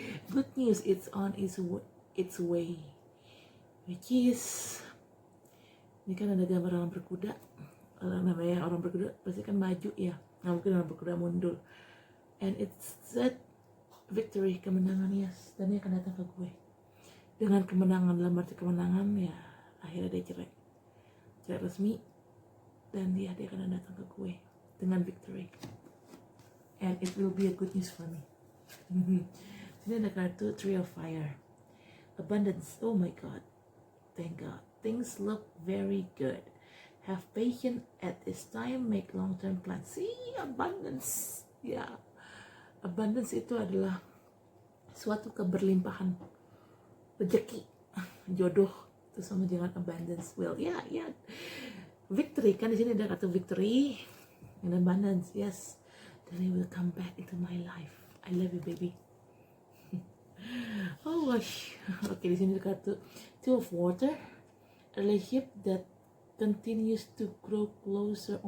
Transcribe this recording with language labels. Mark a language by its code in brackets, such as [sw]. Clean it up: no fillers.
[en] Good news, it's on its way. Which is, [id] ini kan ada gambar orang berkuda. Namanya orang berkuda pasti kan maju ya, nggak mungkin orang berkuda mundur. [en] And it's that victory, kemenangan, yes. [id] Dan dia akan datang ke gue dengan kemenangan, dalam arti kemenangan ya akhirnya dia cerai resmi, dan dia akan datang ke gue dengan victory, [en] and it will be a good news for me. [id] Sini ada kartu 3 of fire, abundance. [en] Oh my god, thank god, things look very good. Have patience at this time, make long-term plans. [id] See, abundance ya, abundance itu adalah suatu keberlimpahan, rezeki, jodoh itu sama dengan abundance. [en] Well, yeah. Victory [id] kan di sini ada kata [en] victory and abundance. Yes, then it will come back into my life. I love you, baby. Oh gosh. [id] Oke, di sini ada kartu [en] 2 of water, a relationship that continues to grow closer.